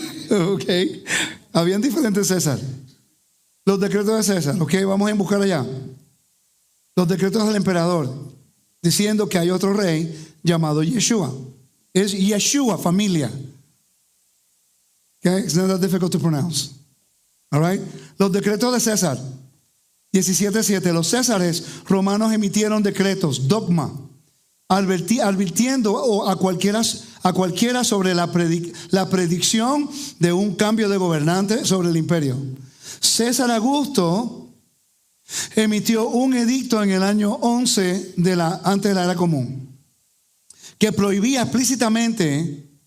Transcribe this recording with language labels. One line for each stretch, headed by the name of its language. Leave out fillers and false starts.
Spanish: Ok, habían diferentes César. Los decretos de César, ok, vamos a buscar allá. Los decretos del emperador, diciendo que hay otro rey llamado Yeshua. Es Yeshua, familia.
English: Okay, it's not that difficult to pronounce.
Spanish: All right. Los decretos de César, 17:7. Los césares romanos emitieron decretos, dogma, advirtiendo a cualquiera sobre la predicción de un cambio de gobernante sobre el imperio. César Augusto emitió un edicto en el año 11 antes de la era común, que prohibía explícitamente.